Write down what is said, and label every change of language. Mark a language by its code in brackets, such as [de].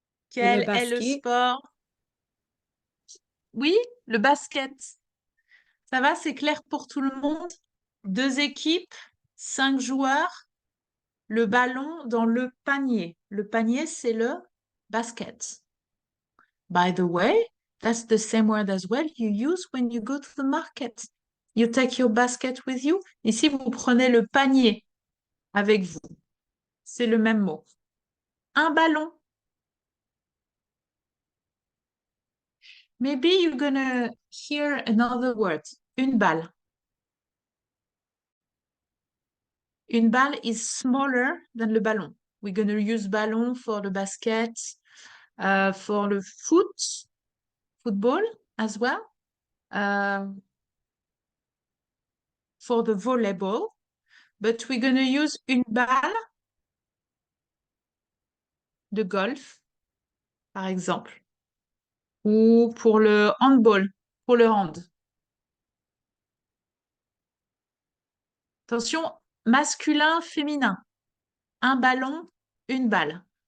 [fr] Quel est le sport? Oui, le basket. Ça va, c'est clair pour tout le monde? Deux équipes, 5 joueurs, le ballon dans le panier. Le panier, c'est le basket. [en] by the way, that's the same word as well you use when you go to the market. You take your basket with you. [fr] Ici, vous prenez le panier avec vous. C'est le même mot. Un ballon. [en] Maybe you're gonna hear another word. Une balle. Une balle is smaller than le ballon. We're gonna use ballon for the basket, for the football as well, for the volleyball. But we're gonna use [fr] une balle de golf, par exemple, ou pour le handball, pour le hand. Attention, masculin, féminin. Un ballon, une balle.